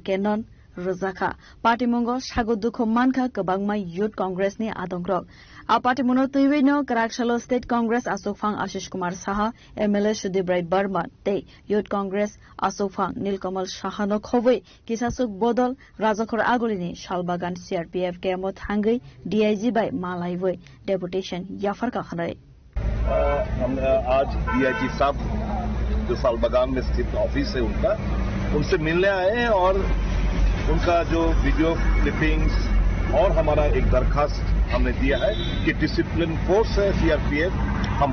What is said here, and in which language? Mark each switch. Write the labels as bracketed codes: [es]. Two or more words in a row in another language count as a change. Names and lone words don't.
[trp] cannon Rojaka Party Mongo Shagodukho Manka Kabangma Youth Congress ni adongrok a party monotoi no Karaksala State Congress Asokfang Ashish Kumar Saha MLA Sudibrai Barman te Youth Congress Asokfang Nilkamal Shahano Khoboi Kisasuk Bodol Rajakor Agolini Shalbagan CRPF Kemot Hangai DIG by Malawi deputation Yafarka Khanai [hi] हम आज DIG साहब जो सालबागान में स्थित ऑफिस है उनसे मिलने आए हैं और उनका जो [en] video clippings [hi] और हमारा एक दरखास्त हमने दिया है कि [en] discipline force [hi] है CRPF हम